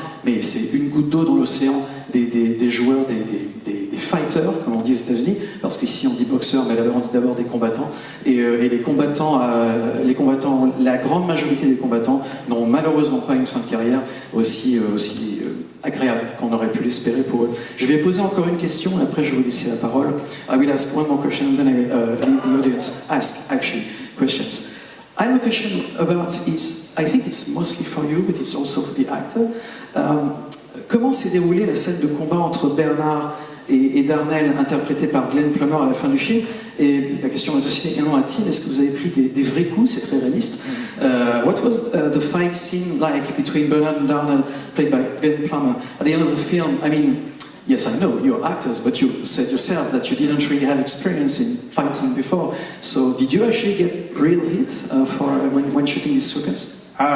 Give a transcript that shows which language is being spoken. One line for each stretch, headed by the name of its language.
French: Mais c'est une goutte d'eau dans l'océan des joueurs, des fighters, comme on dit aux États-Unis, parce qu'ici on dit boxeurs, mais là-bas on dit d'abord des combattants. Et les combattants, la grande majorité des combattants n'ont malheureusement pas une fin de carrière aussi agréable qu'on aurait pu l'espérer pour eux. Je vais poser encore une question et après je vais vous laisser la parole.
English: I will ask one more question and then I will leave the audience ask actually questions. I have a question about I think it's mostly for you, but it's also for the actor.
French: Comment s'est déroulée la scène de combat entre Bernard et Darnell, interprété par Glenn Plummer à la fin du film? Et la question est aussi également à Tim, est-ce que vous avez pris des vrais coups? C'est très réaliste.
English: What was the fight scene like between Bernard and Darnell, played by Glenn Plummer? At the end of the film, I mean, yes, I know you're actors, but you said yourself that you didn't really have experience in fighting before. So did you actually get real hit when shooting this sequence?